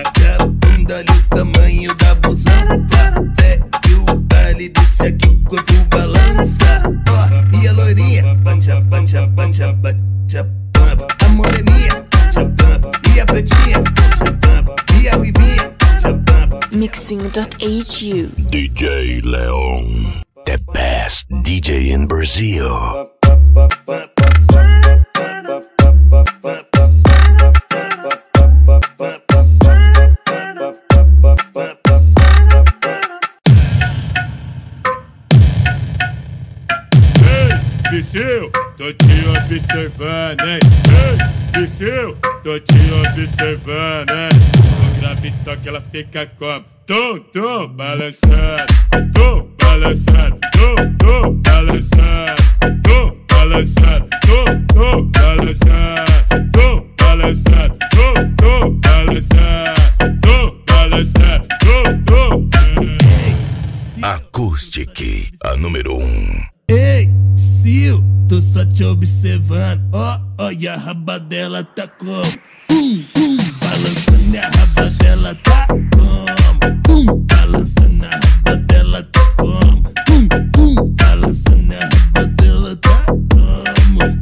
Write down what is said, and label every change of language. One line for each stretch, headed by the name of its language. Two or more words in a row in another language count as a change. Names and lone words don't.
Portuguese: A bunda ali o tamanho da busão. Fazer que o baile desce aqui o corpo balança. Ó, e a loirinha bate a bate a bate a bate a pampa. A moreninha bate a pampa. E a pretinha bate a pampa. E a ruivinha bate a pampa. Mixing.hu
English: DJ Leon, the best DJ in Brazil.
Portuguese: Psyu, tô te observando, hein? Ei, Psyu, tô te observando, hein? No grave toque ela fica como? Tum, balançando. Tum, balançando. Tum, balançando. Tum, balançando. Tum, balançando. Tum, balançando. Tum, balançando. Tum, balançando. Tum. Acoustic, a número 1. Ei, Sil, tô só te observando. Ó, olha a raba dela tá como? Balançando a raba dela tá como? Balançando a raba dela tá como? Balançando a raba dela tá como?